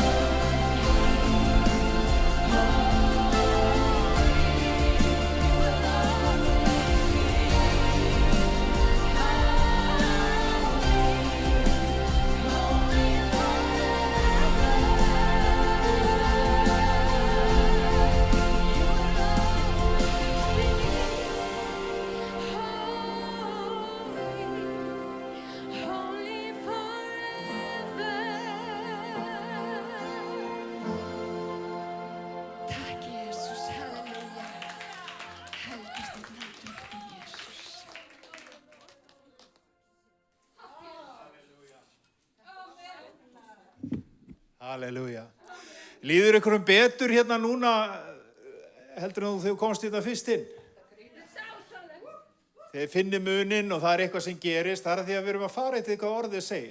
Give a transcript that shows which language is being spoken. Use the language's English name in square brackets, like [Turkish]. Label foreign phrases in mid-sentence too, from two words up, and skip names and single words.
[English] you will always be, holy holy forever. [Swedish] Tack Jesus, halleluja. Helgat ditt namn, Jesus. Halleluja. [Icelandic] Líður ykkur betur hérna núna heldur en þú komst hérna fyrst inn? Þið finnir muninn og það eitthvað sem gerist, það því að við erum að fara eitthvað hvað orðið segir.